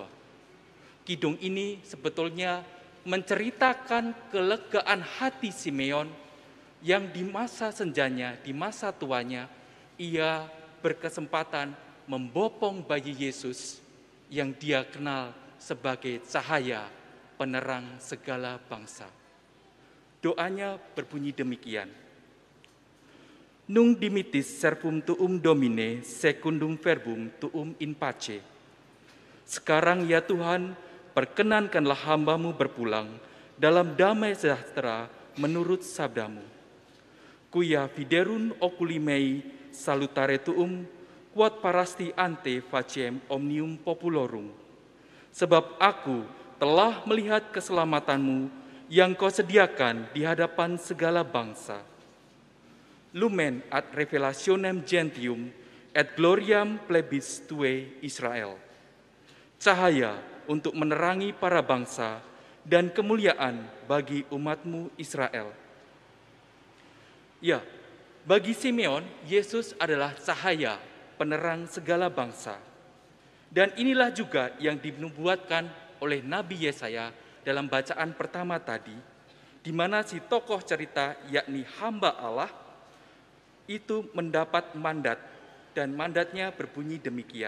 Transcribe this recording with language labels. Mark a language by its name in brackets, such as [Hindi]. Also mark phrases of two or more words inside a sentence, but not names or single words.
[Indonesian] Kidung ini sebetulnya menceritakan kelegaan hati Simeon yang di masa senjanya, di masa tuanya, ia berkesempatan membopong bayi Yesus yang dia kenal sebagai cahaya penerang segala bangsa. Doanya berbunyi demikian. [Latin] Nunc dimittis servum tuum Domine secundum verbum tuum in pace. [Indonesian] Sekarang ya Tuhan, perkenankanlah hamba-Mu berpulang dalam damai sejahtera menurut sabdamu. [Latin] Quia fiderun oculi mei salutare tuum, quod parasti ante faciem omnium populorum. [Indonesian] Sebab aku telah melihat keselamatanmu yang kau sediakan di hadapan segala bangsa. [Latin] Lumen ad revelationem gentium et gloriam plebis tue Israel. [Indonesian] Cahaya untuk menerangi para bangsa dan kemuliaan bagi umatmu Israel. Ya, bagi Simeon, Yesus adalah cahaya penerang segala bangsa. Dan inilah juga yang dinubuatkan oleh Nabi Yesaya dalam bacaan pertama tadi, di mana si tokoh cerita, yakni hamba Allah, itu mendapat mandat, dan mandatnya berbunyi demikian.